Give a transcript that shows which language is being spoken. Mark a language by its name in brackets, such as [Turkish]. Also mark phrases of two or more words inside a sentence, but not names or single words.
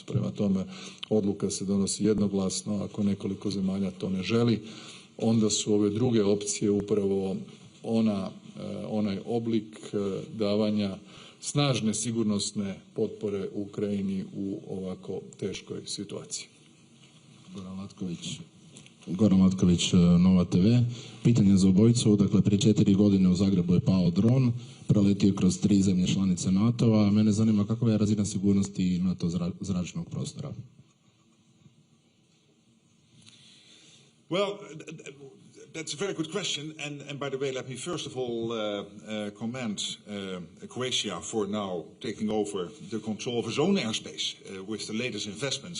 [Croatian] Prema tome, odluka se donosi jednoglasno. Ako nekoliko zemalja to ne želi, onda su ove druge opcije upravo onaj oblik davanja snažne sigurnosne potpore Ukrajini u ovako teškoj situaciji. Goran Latković, Nova TV. Pitanje za obojicu. Dakle, prije 4 godine u Zagrebu je pao dron, proletio kroz 3 zemlje članice NATO-a. Mene zanima kakva je razina sigurnosti NATO zračnog prostora. [English] Well, That's a very good question. And by the way, let me first of all commend Croatia for now taking over the control of its own airspace with the latest investments.